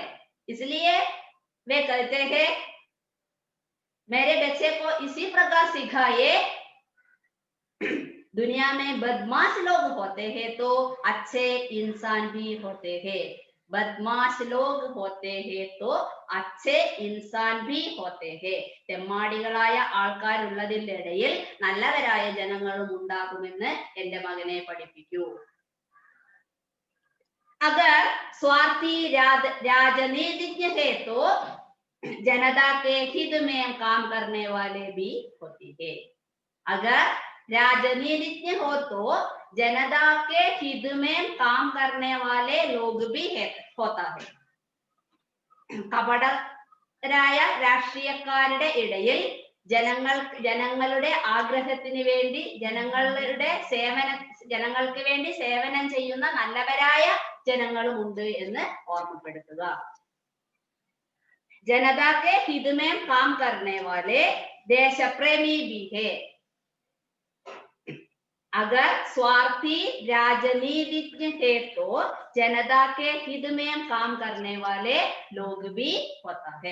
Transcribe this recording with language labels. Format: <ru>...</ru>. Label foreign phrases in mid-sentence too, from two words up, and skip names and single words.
<hi>इसलिए वे कहते हैं मेरे बच्चे को इसी प्रकार सिखाए, दुनिया में बदमाश लोग होते हैं तो अच्छे इंसान भी होते हैं। बदमाश लोग होते हैं तो अच्छे इंसान भी होते हैं.</hi> <ml>തെമ്മാടികളായ ആൾക്കാരുള്ളതിനിടയിൽ നല്ലവരായ ജനങ്ങളും ഉണ്ടാകുമെന്ന് എൻ്റെ മകനെ പഠിപ്പിക്കൂ.</ml> <hi>अगर स्वार्थी राजनीतिज्ञ है तो जनता के हित में काम करने वाले भी होते हैं. अगर राजनीतिज्ञ हो तो जनता के हित में काम करने वाले लोग भी होता है.</hi> <ml>കപടരായ രാഷ്ട്രീയക്കാരുടെ ഇടയിൽ ജനങ്ങളുടെ ആഗ്രഹത്തിന് വേണ്ടി ജനങ്ങൾക്ക് വേണ്ടി സേവനം ചെയ്യുന്ന നല്ലവരായ ജനങ്ങളും ഉണ്ട് എന്ന് ഓർമ്മപ്പെടുത്തുക.</ml> <hi>जनता के हित में काम करने वाले देश प्रेमी भी है. अगर स्वार्थी राजनीतिज्ञ है तो जनता के हित में काम करने वाले लोग भी होता है.</hi>